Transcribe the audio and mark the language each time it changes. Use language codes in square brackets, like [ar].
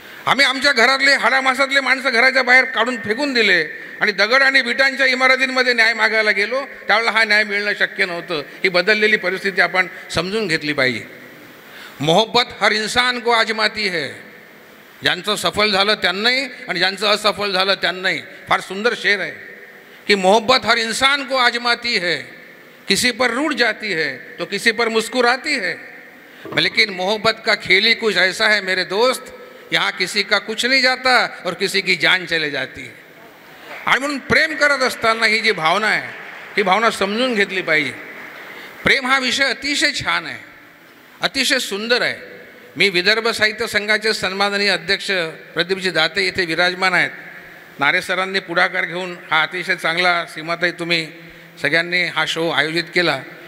[mr] आम्ही आमच्या घरातले हाडामासातले माणसं घराच्या बाहेर काढून फेकून दिले आणि दगड आणि विटांच्या इमारतींमध्ये न्याय मागायला गेलो, त्यावेळेला हा न्याय मिळणं शक्य नव्हतं. ही बदललेली परिस्थिती आपण समजून घेतली पाहिजे. [hi] मोहब्बत हर इंसान को आजमाती है, [mr] ज्यांचं सफल झालं त्यांनाही आणि ज्यांचं असफल झालं त्यांनाही. फार सुंदर शेर आहे कि [hi] मोहब्बत हर इंसान को आजमाती है, किसी पर रूठ जाती है तो किसी पर मुस्कुराती है, लेकिन मोहब्बत का खेल ही कुछ ऐसा है मेरे दोस्त, यहाँ किसी का कुछ नहीं जाता और किसी की जान चले जाती है. [mr] आणि म्हणून प्रेम करत असताना ही जी भावना आहे, ही भावना समजून घेतली पाहिजे. प्रेम हा विषय अतिशय छान आहे, अतिशय सुंदर आहे. मी विदर्भ साहित्य संघाचे सन्माननीय अध्यक्ष प्रदीपजी दाते इथे विराजमान आहेत. नारे सरांनी पुढाकार घेऊन हा अतिशय चांगला, सीमाताई तुम्ही सगळ्यांनी हा शो आयोजित केला.